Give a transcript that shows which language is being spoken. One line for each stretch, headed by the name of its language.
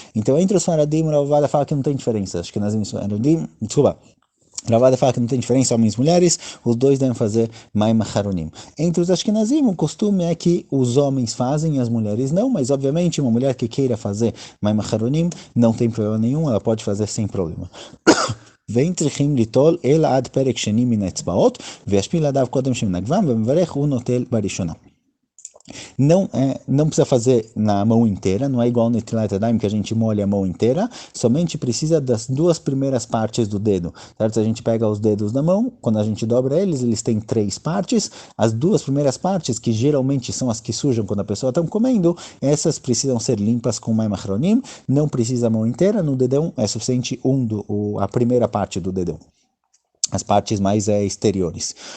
Portuguese: Então entre os Faradim, o Ravada fala que não tem diferença, acho que nas Faradim, desculpa, Ravada fala que não tem diferença homens e mulheres, os dois devem fazer Maim Haronim. Entre os Ashkenazim, o costume é que os homens fazem e as mulheres não, mas obviamente uma mulher que queira fazer Maim Haronim não tem problema nenhum, ela pode fazer sem problema.
Hebrew: ואין צריכים ליטול אלא עד פרק שני מן האצבעות, וישפיל עליו קודם שמן הגבם, ומברך הוא נוטל בראשונה.
Portuguese: Não precisa fazer na mão inteira, não é igual no Netilat Yadayim que a gente molha a mão inteira, somente precisa das duas primeiras partes do dedo, certo? A gente pega os dedos da mão, quando a gente dobra eles têm 3 partes, as duas primeiras partes, que geralmente são as que sujam quando a pessoa está comendo, essas precisam ser limpas com Maim Achronim, não precisa a mão inteira, no dedão é suficiente a primeira parte do dedão, as partes mais exteriores.